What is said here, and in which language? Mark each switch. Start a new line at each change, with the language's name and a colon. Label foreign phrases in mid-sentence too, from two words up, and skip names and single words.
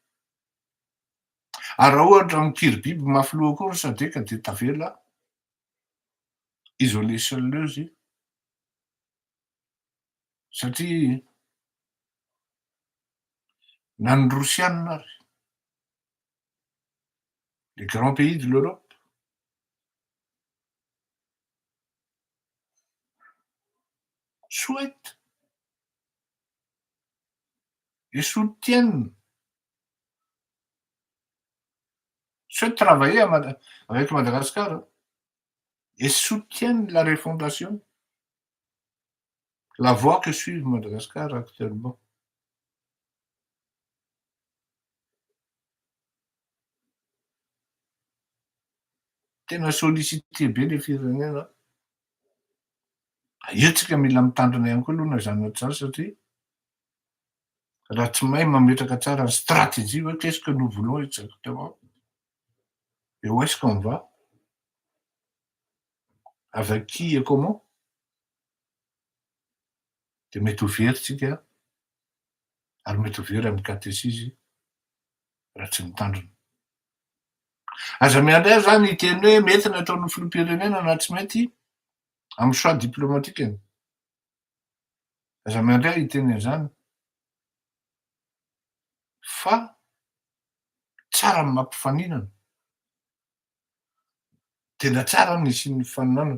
Malagasy: Ary raha ohatra mikiry biby mafy loha koa ny SADC de tavela
French: isolé seul
Malagasy: izy satria na ny Rosianina ary
French: les grands pays de l'Europe souhaitent et souhaitent travailler avec Madagascar et soutiennent la refondation, la voie que suit Madagascar actuellement.
Malagasy: Tena sollicité be le firenena. Etsika mila mitandrina ihany koa aloha na zany na tsy zany satria raha tsy mahay mametraka tsara ny stratégie hoe
French: qu'est-ce que nous voulons exactement et où est-ce qu'on va, avec qui et comment,
Malagasy: de mety ho very tsika ary mety ho very amin'ny katesizy raha tsy mitandrina. Aza miandray zany hiteny hoe mety ny ataon'ny filoham-pirenena na tsy mety amin'ny
French: choix diplomatique.
Malagasy: Aza miandray hiteny an'izany fa tsara ny mampifaninana, tena tsara ny isian'ny faninanana.